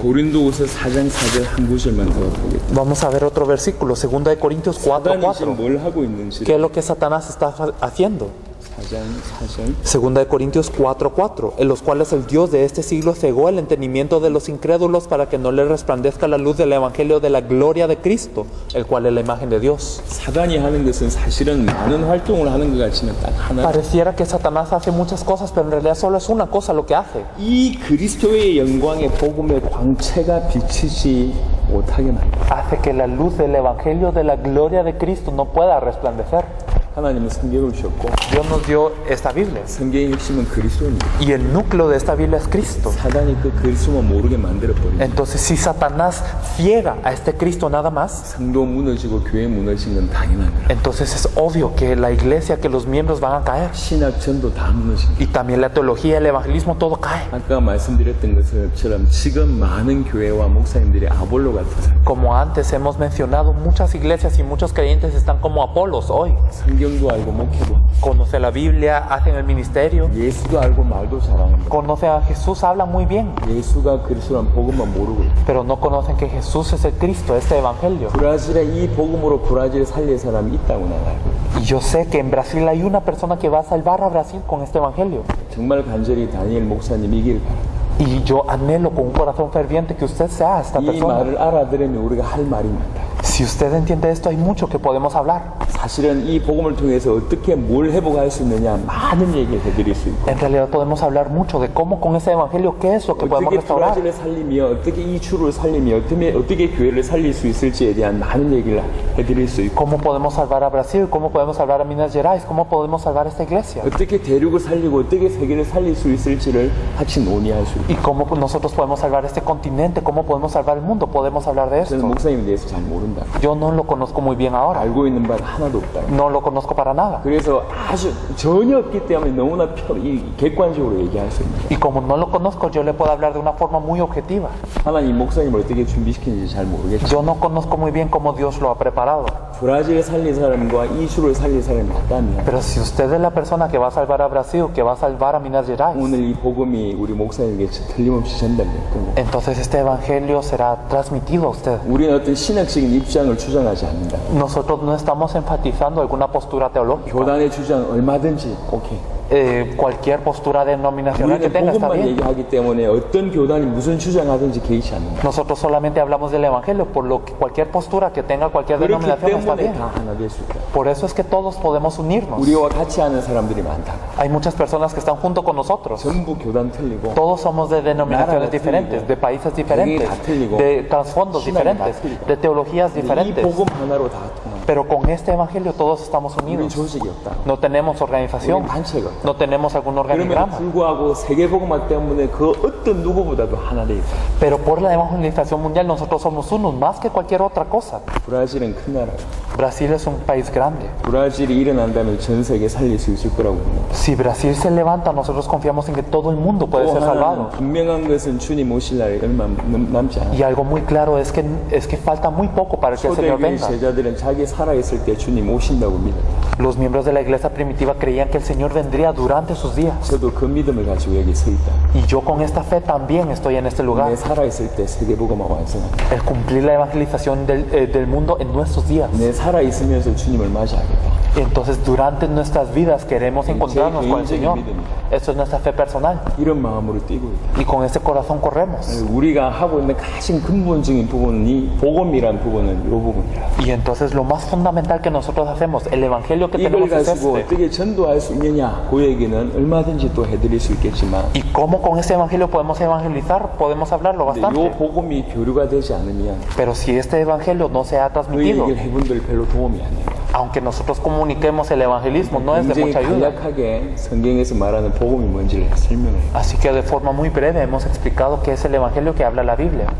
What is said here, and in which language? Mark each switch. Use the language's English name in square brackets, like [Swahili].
[Korean] 고린도후서 4장 4절 한 구절만 더 보겠다. [Spanish] Vamos a ver otro versículo, 2 de Corintios [Korean] 사단이 [Spanish] 4:4. [Korean] 지금 뭘 하고 있는지 [Spanish] ¿Qué es lo que Satanás está haciendo? [Korean] 4장 4절 [Spanish] 2 de Corintios 4:4, en los cuales el Dios de este siglo cegó el entendimiento de los incrédulos para que no les resplandezca la luz del evangelio de la gloria de Cristo, el cual es la imagen de Dios. [Korean] 사단이 하는 것은 사실은 많은 활동을 하는 것 같지만 딱 하나. [Spanish] Pareciera que Satanás hace muchas cosas, pero en realidad solo es una cosa lo que hace. [Korean] 이 그리스도의 영광의 복음의 광채가 비치지 못하게 만든다. [Spanish] Hace que la luz del evangelio de la gloria de Cristo no pueda resplandecer. [Korean] 하나님은 성경을 주셨고 [Spanish] Dios nos dio esta Biblia. [Korean] 성경의 핵심은 그리스도입니다. [Spanish] Y el núcleo de esta Biblia es Cristo. [Korean] 사단이 그 그리스도만 모르게 만들어버리면 [Spanish] Entonces, si Satanás ciega a este Cristo nada más, [Korean] 성도 무너지고 교회 무너진 건 당연한 거라. [Spanish] entonces es obvio que la iglesia, que los miembros van a caer. [Korean] 신학 전도 다 무너진 [Spanish] Y también la teología, el evangelismo, todo cae. [Korean] 아까 말씀드렸던 것처럼 지금 많은 교회와 목사님들이 아볼로 같아서 [Spanish] Como antes hemos mencionado, muchas iglesias y muchos creyentes están como Apolos hoy. [Korean] 성경도 알고 목회도 [Spanish] Conoce la Biblia, hacen el ministerio, [Korean] 예수도 알고 말도 잘하는 거. [Spanish] conoce a Jesús, hablan muy bien, [Korean] 예수가 그리스도란 복음만 모르고 있다. [Spanish] pero no conocen que Jesús es el Cristo, este evangelio. [Korean] 브라질에 이 복음으로 브라질 살릴 사람이 있다고 난 알고 있다. [Spanish] Y yo sé que en Brasil hay una persona que va a salvar a Brasil con este evangelio. [Korean] 정말 간절히 다니엘 목사님 이길 바랍니다. [Spanish] Y yo anhelo con un corazón ferviente que usted sea esta [Korean] 이 [Spanish] persona. [Korean] 말을 알아들으면 우리가 할 말이 많다. [Spanish] Si usted entiende esto, hay mucho que podemos hablar. [Korean] 사실은 이 복음을 통해서 어떻게 뭘 회복할 수 있느냐 많은 얘기를 해드릴 수 있고 [Spanish] En realidad podemos hablar mucho de cómo con ese evangelio, qué es lo que podemos [Korean] 어떻게 [Spanish] restaurar. [Korean] 브라질을 살리며 어떻게 이 주를 살리며 어떻게 교회를 살릴 수 있을지에 대한 많은 얘기를 해드릴 수 있고 [Spanish] Cómo podemos salvar a Brasil, cómo podemos salvar a Minas Gerais, cómo podemos salvar esta iglesia. [Korean] 어떻게 대륙을 살리고 어떻게 세계를 살릴 수 있을지를 같이 논의할 수 있고 [Spanish] Y cómo nosotros podemos salvar este continente, cómo podemos salvar el mundo, podemos hablar de [Korean] 저는 [Spanish] esto. [Korean] 목사님에 대해서 잘 모른다. 모릅니다. [Spanish] Yo no lo conozco muy bien ahora. [Korean] 알고 있는 바가 하나도 없다. [Spanish] No lo conozco para nada. [Korean] 그래서 아주 전혀 없기 때문에 너무나 객관적으로 얘기할 수 있는 거예요. [Spanish] Y como no lo conozco, yo le puedo hablar de una forma muy objetiva. [Korean] 하나님 목사님을 어떻게 준비시키는지 잘 모르겠죠. [Spanish] Yo no conozco muy bien cómo Dios lo ha preparado. [Korean] 브라질 살린 사람과 이슈를 살린 사람이 맞다면 [Spanish] Pero si usted es la persona que va a salvar a Brasil, que va a salvar a Minas Gerais, [Korean] 오늘 이 복음이 우리 목사님에게 틀림없이 전달될 거고 [Spanish] entonces este evangelio será transmitido a usted. [Korean] 우리는 어떤 신학적인 입장을 주장하지 않는다. [Spanish] Nosotros no estamos enfatizando alguna postura teológica. [Korean] 교단의 주장 얼마든지 오케이. [Spanish] Cualquier postura denominacional que [Korean] 우리는 [Spanish] tenga está [Korean] 복음만 [Spanish] bien. [Korean] 얘기하기 때문에 어떤 교단이 무슨 주장하든지 개의치 않는다. [Spanish] Nosotros solamente hablamos del evangelio, por lo que cualquier postura que tenga cualquier [Korean] 그렇기 [Spanish] denominación está [Korean] 때문에 [Spanish] bien. [Korean] 다 하나 될 수 있다. [Spanish] Por eso es que todos podemos unirnos. [Korean] 우리와 같이 하는 사람들이 많다. [Spanish] Hay muchas personas que están junto con nosotros. [Korean] 전부 교단 틀리고 [Spanish] Todos somos de denominaciones [Korean] 나라가 [Spanish] diferentes, [Korean] 틀리고, [Spanish] de países diferentes, [Korean] 다 틀리고, [Spanish] de trasfondos [Korean] 신앙이 다 [Spanish] diferentes, [Korean] 틀리고. [Spanish] de teologías [Korean] 이 [Spanish] diferentes. [Korean] 복음 하나로 다 통한다. [Spanish] Pero con este evangelio todos estamos [Korean] 우리 [Spanish] unidos. [Korean] 조직이 없다. [Spanish] No tenemos [Korean] 우리 [Spanish] organización, [Korean] 단체가 없다. [Spanish] no tenemos algún [Korean] 그럼에도 [Spanish] organigrama. [Korean] 불구하고 세계 복음화 때문에 그 어떤 누구보다도 하나 돼 있다. [Spanish] Pero por la evangelización mundial nosotros somos unos más que cualquier otra cosa. [Korean] 브라질은 큰 나라야. [Spanish] Brasil es un país grande. [Korean] 브라질이 일어난다면 전 세계 살릴 수 있을 거라고 봅니다. [Spanish] Si Brasil se levanta, nosotros confiamos en que todo el mundo puede [Korean] 또 [Spanish] ser [Korean] 하나는 [Spanish] salvado. [Korean] 분명한 것은 주님 오실 날이 얼마 남지 않아. [Spanish] Y algo muy claro es que falta muy poco para que el Señor [Korean] 초대교회 [Spanish] venga. [Korean] 제자들은 자기 살아있을 때 주님 오신다고 믿어요. [Spanish] Los miembros de la iglesia primitiva creían que el Señor vendría durante sus días. [Korean] 저도 그 믿음을 가지고 여기 서 있다. [Spanish] Y yo con esta fe también estoy en este lugar. [Korean] 내 살아있을 때 세계 복음화 완성한다. [Spanish] El cumplir la evangelización del mundo en nuestros días. [Korean] 내 살아있으면서 주님을 맞이하겠다. [Spanish] Y entonces durante nuestras vidas queremos encontrarnos con el Señor. Esto es nuestra fe personal. [Korean] 이런 마음으로 뛰고 있다. [Spanish] Y con ese corazón corremos. [Korean] 우리가 하고 있는 가장 근본적인 부분이 복음이란 부분은 이 부분이야. [Spanish] Y entonces lo más fundamental que nosotros hacemos, el evangelio que [Korean] 이걸 [Spanish] tenemos es [Korean] 가지고 [Spanish] este. [Korean] 어떻게 전도할 수 있느냐 그 얘기는 얼마든지 또 해드릴 수 있겠지만 [Spanish] Y cómo con este evangelio podemos evangelizar, podemos hablarlo [Korean] 근데 이 [Spanish] bastante. [Korean] 복음이 교류가 되지 않으면 [Spanish] Pero si este evangelio no se ha [Korean] 그 [Spanish] transmitido, [Korean] 얘기를 해본들 별로 도움이 안 돼요. [Spanish] aunque nosotros comuniquemos el evangelismo, no es de [Korean] 굉장히 [Spanish] mucha ayuda. [Korean] 간략하게 성경에서 말하는 복음이 뭔지를 설명해요. [Spanish] Así que de forma muy breve hemos explicado qué es el evangelio que habla la Biblia.